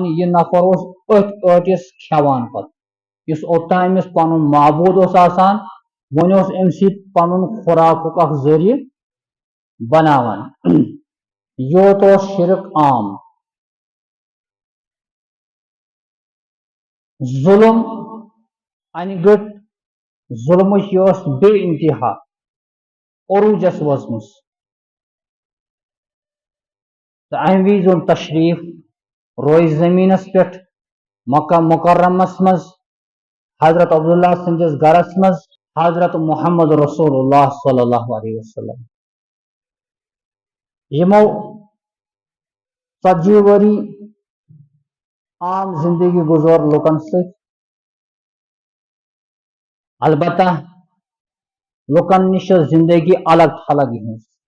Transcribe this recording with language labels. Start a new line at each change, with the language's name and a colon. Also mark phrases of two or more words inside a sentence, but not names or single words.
Kashmiri: یہِ نفر اوس أتھۍ ٲٹِس کھٮ۪وان پتہٕ یُس اوٚتام أمِس پنُن معبوٗد اوس آسان وۄنۍ اوس أمسٕے پنُن خوراکُک اکھ ذٔریعہٕ بناوان یوت اوس شرک عام ظلم انہِ گٔٹ ظلمٕچ یہِ ٲس بے انتہا عروٗجس وٲژمٕژ تہٕ امہِ وِزِ اوٚن تشریٖف روزِ زٔمیٖنس پٮ۪ٹھ مکہ مکرمس منٛز حضرت عبداللہ سٕنٛدِس گرس منٛز حضرت محمد رسول اللہ
Arabic: صلی اللہ علیہ وسلم
Kashmiri: یمو 40 ؤری عام زندگی گزور لُکن سۭتۍ البتہ لُکن نِش ٲس زندگی الگ تھلگ یِہٕنٛز